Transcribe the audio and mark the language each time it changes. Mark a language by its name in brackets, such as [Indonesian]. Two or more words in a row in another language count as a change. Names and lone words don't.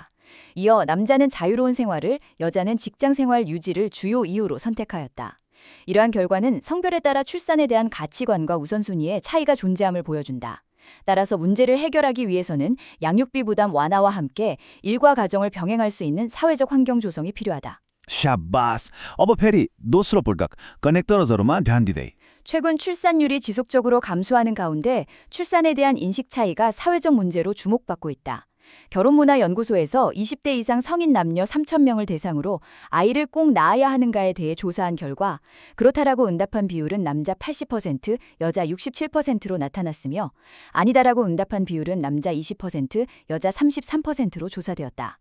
[Korean] 이어 남자는 자유로운 생활을, 여자는 직장 생활 유지를 주요 이유로 선택하였다. 이러한 결과는 성별에 따라 출산에 대한 가치관과 우선순위에 차이가 존재함을 보여준다. 따라서 문제를 해결하기 위해서는 양육비 부담 완화와 함께 일과 가정을 병행할 수 있는 사회적 환경 조성이 필요하다. [Nepali] स्याबास, अब फेरि दोस्रो पटक कनेक्टर्सहरूमा ध्यान दिँदै। [Korean] 최근 출산율이 지속적으로 감소하는 가운데 출산에 대한 인식 차이가 사회적 문제로 주목받고 있다. 결혼문화연구소에서 20대 이상 성인 남녀 3,000명을 대상으로 아이를 꼭 낳아야 하는가에 대해 조사한 결과 그렇다라고 응답한 비율은 남자 80%, 여자 67%로 나타났으며 아니다라고 응답한 비율은 남자 20%, 여자 33%로 조사되었다.